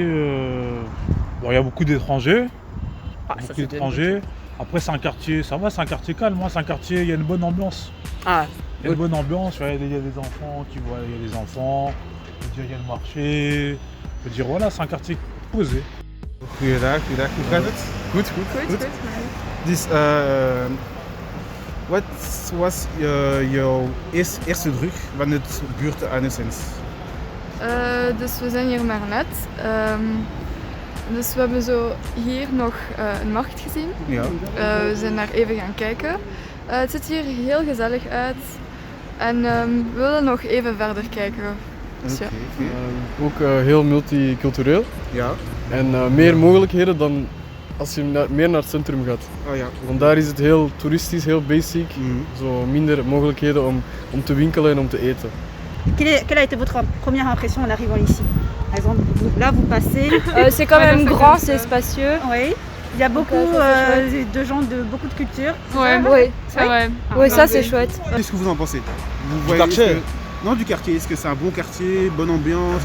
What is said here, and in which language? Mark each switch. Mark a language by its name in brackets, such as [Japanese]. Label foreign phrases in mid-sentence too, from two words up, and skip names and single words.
[French] Bon, il y a beaucoup d'étrangers. Ah, ça, Beaucoup c'est bien. d'étrangers. Après, c'est un quartier, ça va, c'est un quartier calme. Moi, c'est un quartier, il y a une bonne ambiance. Ah, Il y a une bonne ambiance, il y a des enfants qui voient, il y a des enfants. Je veux dire, il y a le marché. Je veux dire, voilà, c'est un quartier posé. [Dutch] Goeiedag, goeiedag. Hoe gaat het? Goed, goed. Dus, wat was jouw eerste druk van het buurt Anessens? Dus we zijn hier maar net. Dus we hebben zo hier nog een markt gezien. Ja. We zijn daar even gaan kijken. Het ziet hier heel gezellig uit. En we willen nog even verder kijken. Dus ja. Ook heel multicultureel Ja. en meer mogelijkheden dan als je meer naar het centrum gaat. Oh ja. Want daar is het heel toeristisch, heel basic, Mhm. zo minder mogelijkheden om te winkelen en om te eten. [French] Quelle a été votre première impression en arrivant ici? Par exemple, là vous passez. C'est quand même grand, c'est spacieux. Oui. Il y a beaucoup ça, c'est de gens de beaucoup de cultures. Ouais, oui, c'est vrai. Oui, ça c'est chouette. Qu'est-ce que vous en pensez? Vous Du quartier? est-ce que- Non, du quartier. Est-ce que c'est un bon quartier, bonne ambiance,